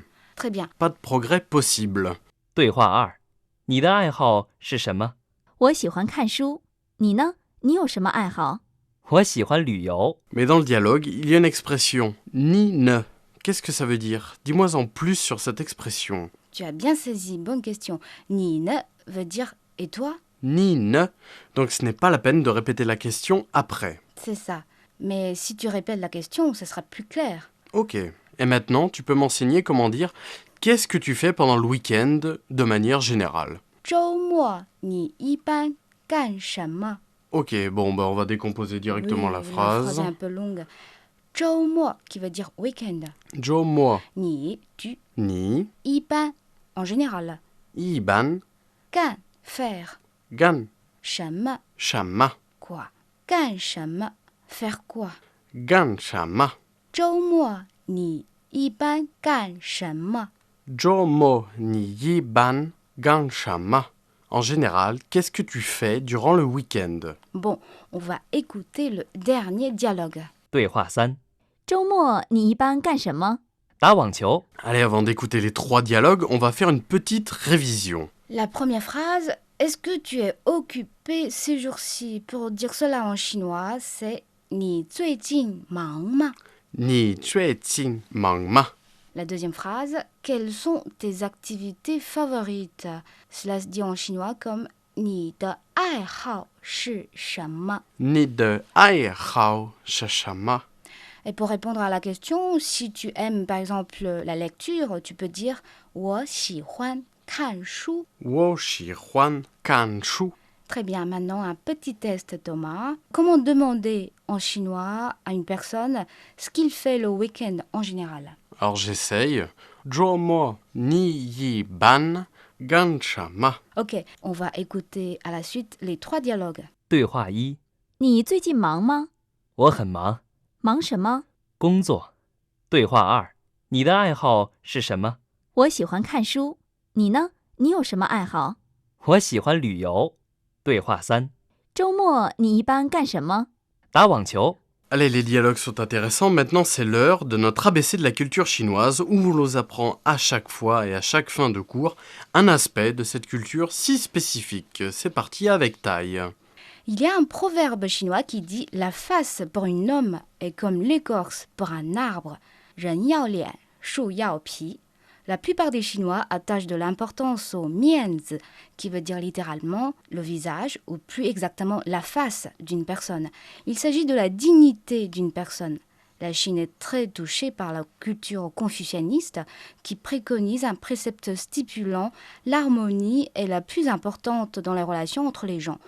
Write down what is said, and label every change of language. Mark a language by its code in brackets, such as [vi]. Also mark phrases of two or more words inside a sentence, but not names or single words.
[fr] Très bien. Pas de progrès possible. [zh] 对话2，你的爱好是什么？我喜欢看书。你呢？你有什么爱好？我喜欢旅游。 [fr] Mais dans le dialogue, il y a une expression [zh] 你呢. [fr] Qu'est-ce que ça veut dire? Dis-moi en plus sur cette expression. Tu as bien saisi, bonne question. [zh] 你呢 [fr] veut dire et toi? [zh] 你呢. [fr] Donc ce n'est pas la peine de répéter la question après. C'est ça. Mais si tu répètes la question, ce sera plus clair. Ok. Et maintenant, tu peux m'enseigner comment dire qu'est-ce que tu fais pendant le week-end de manière générale. [zh] 周末你一般干什么? [fr] Ok, bon, on va décomposer directement Oui, la La phrase. phrase est un peu longue. 周末 qui veut dire week-end. Jo mo 你 tu, ni 一般 en général. iban 干 faire. gan 什么 shama quoi? [zh] 干什么 [fr] faire quoi? [zh] 干什么. 周末你一般干什么? 周末你一般干什么. [fr] En général, qu'est-ce que tu fais durant le week-end? Bon, on va écouter le dernier dialogue. [zh] 对话3，周末你一般干什么？打网球。 [fr] Allez, avant d'écouter les 3 dialogues, on va faire une petite révision. La première phrase, est-ce que tu es occupé ces jours-ci? Pour dire cela en chinois, c'est [zh] 你最近忙吗? 你最近忙吗. [fr] La deuxième phrase, quelles sont tes activités favorites? Cela se dit en chinois comme [zh] 你的爱好是什么? 你的爱好是什么. [fr] Et pour répondre à la question, si tu aimes par exemple la lecture, tu peux dire [zh] 我喜欢看书. 我喜欢看书. [fr] Très bien, maintenant un petit test Thomas. Comment demander en chinois à une personne ce qu'il fait le week-end en général? Alors j'essaye. [zh] 周末你一般干什么. [fr] Ok, on va écouter à la suite les 3 dialogues. [zh] 对话1，你最近忙吗？我很忙，忙什么？工作。对话2，你的爱好是什么？我喜欢看书。你呢？你有什么爱好？我喜欢旅游。对话3，周末你一般干什么？打网球。 [fr] Allez, les dialogues sont intéressants. Maintenant, c'est l'heure de notre ABC de la culture chinoise où on nous apprend à chaque fois et à chaque fin de cours un aspect de cette culture si spécifique. C'est parti avec taille. Il y a un proverbe chinois qui dit la face pour un homme est comme l'écorce pour un arbre. [zh] 人要脸，树要皮. [fr] La plupart des Chinois attachent de l'importance au mianzi, qui veut dire littéralement le visage, ou plus exactement la face d'une personne. Il s'agit de la dignité d'une personne. La Chine est très touchée par la culture confucianiste qui préconise un précepte stipulant l'harmonie est la plus importante dans les relations entre les gens.